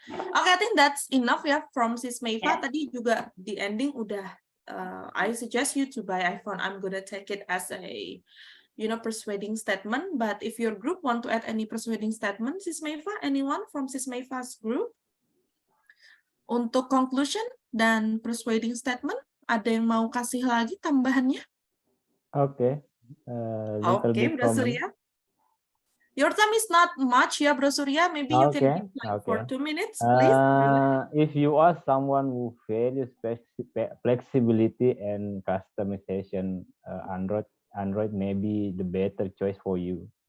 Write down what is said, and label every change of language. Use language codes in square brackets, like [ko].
[en] Okay, I think that's enough ya from Sis Meifa. [id] Tadi juga di ending udah [en] I suggest you to buy iPhone. I'm gonna take it as a persuading statement, but if your group want to add any persuading statement, Sis Meifa, anyone from Sis Meifa's group? [id] Untuk conclusion dan persuading statement, ada yang mau kasih lagi tambahannya? [en] Okay. Little bit Bro from me. Surya. Your time is not much ya, Bro Surya. Maybe you can give for 2 minutes, please. If you are someone who values flexibility and customization, Android may be the better choice for you.